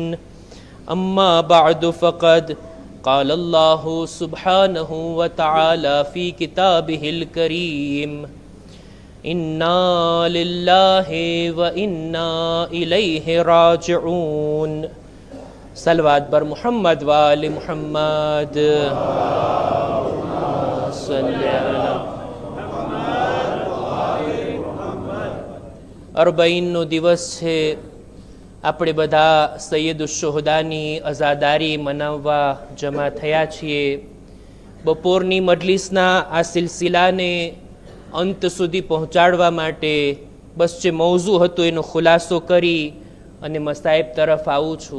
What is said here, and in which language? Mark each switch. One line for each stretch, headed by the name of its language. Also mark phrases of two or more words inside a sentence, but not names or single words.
Arabic: أما بعد فقد قال الله سبحانه وتعالى في كتابه الكريم إنا لله وإنا إليه راجعون.
Persian: صلوات بر محمد وآل محمد.
Arabic: صلی علی
Gujarati: અરબઈનનો દિવસ છે. આપણે બધા સૈયદ શુહદાની અઝાદારી મનાવવા જમા થયા છીએ. બપોરની મજલિસના આ સિલસિલાને અંત સુધી પહોંચાડવા માટે બસ જે મૌઝુ હતો એનો ખુલાસો કરી અને મસાઇબ તરફ આવું છું.